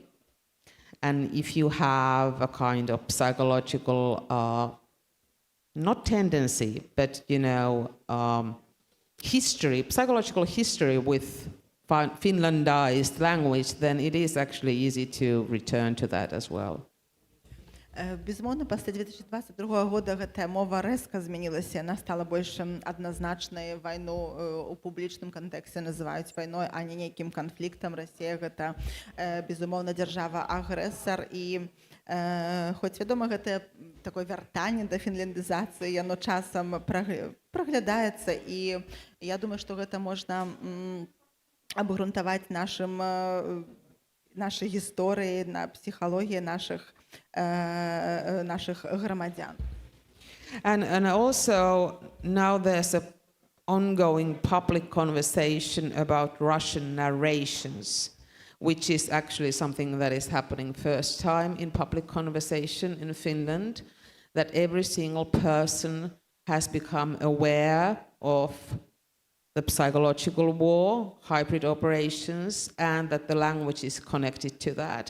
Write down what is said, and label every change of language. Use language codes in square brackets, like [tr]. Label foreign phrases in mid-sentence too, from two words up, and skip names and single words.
[en] And if you have a kind of psychological not tendency, but, you know, history, psychological history with Finlandized language, then it is actually easy to return to that as well. [be] Безумоўна, пасля 2022 года гэтая мова рэзка змянілася, яна стала больш адназначнай. Вайну у публічным кантэксце называюць вайной, а не нейкім канфліктам. Расія гэта, безумоўна, дзяржава-агрэсар, і хоць, вядома, гэтае такое вяртанне да фінляндызацыі, яно часам праглядаецца, і я думаю, што гэта можна абгрунтаваць нашай гісторыі, на псіхалогіі нашых грамадзян. [en] And also now there's an ongoing public conversation about Russian narrations, which is actually something that is happening first time in public conversation in Finland, that every single person has become aware of the psychological war, hybrid operations, and that the language is connected to that.